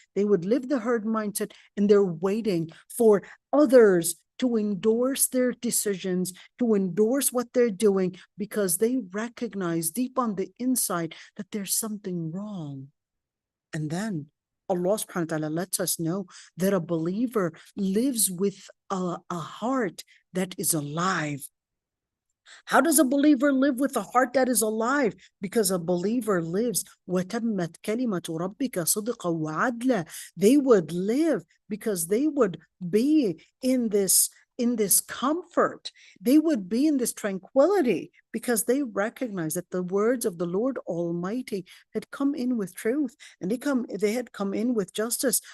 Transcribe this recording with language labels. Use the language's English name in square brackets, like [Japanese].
[English] They would live the herd mindset, and they're waiting for others to endorse their decisions, to endorse what they're doing, because they recognize deep on the inside that there's something wrong. And then Allah subhanahu wa ta'ala lets us know that a believer lives with a heart that is alive. How does a believer live with a heart that is alive? Because a believer lives, [Arabic] وَتَمَّتْ كَلِمَةُ رَبِّكَ صِدْقًا وَعَدْلًا. [English] They would live because they would be in this comfort. They would be in this tranquility because they recognize that the words of the Lord Almighty had come in with truth, and they had come in with justice.